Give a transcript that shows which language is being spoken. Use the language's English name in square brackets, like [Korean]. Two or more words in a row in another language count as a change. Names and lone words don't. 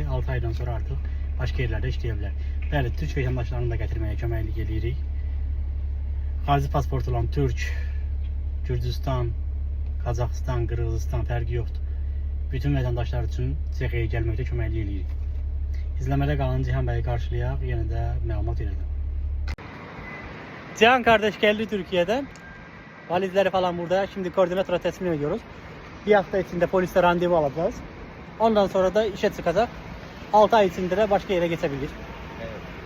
[Azerbaijani] 6 aydan sonra artıq başqa yerlərdə işləyə bilər. Bəli, Türk vətəndaşlarını da gətirməyə köməklik edirik. Xarici pasport olan Türk, Gürcüstan, Qazaxıstan, Qırğızıstan fərqi yoxdur. Bütün vətəndaşlar üçün Çexiyaya gəlməkdə köməklik edirik. İzləmədə qalın, Cihan bəyi qarşılayaq, yenə də məlumat verəcəm. [Turkish] Cihan kardeş geldi Türkiye'den. Valizleri falan burada. Şimdi koordinatora teslim ediyoruz. Bir hafta içinde poliste randevu alacağız. Ondan sonra da işe çıkacak. 6 ay içinde de başka yere geçebilir. Evet.